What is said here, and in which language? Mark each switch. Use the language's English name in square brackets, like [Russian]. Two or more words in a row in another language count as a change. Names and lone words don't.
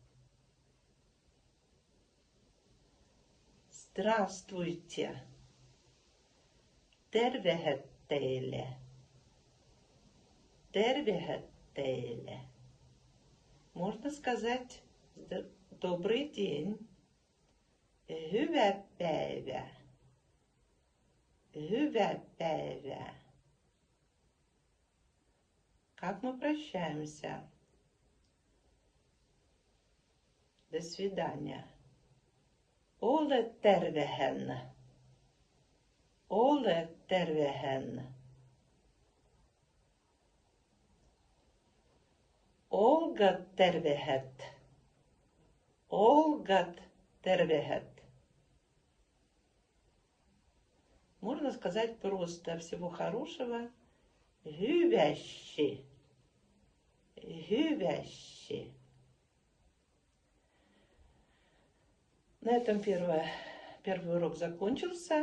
[Russian] Здравствуйте. [Livvi] Tervehet teile. Tervehet teile. [Russian] Можно сказать добрый день. [Finnish] Hyvää päivää. Hyvää päivää. [Russian] Как мы прощаемся? До свидания. [Livvi] Ole tervehen. Ole tervehen. Olga tervehet. Olga tervehet. [Russian] Можно сказать просто всего хорошего. [Finnish] Hyväästi. Hyväästi. [Russian] На этом первый урок закончился.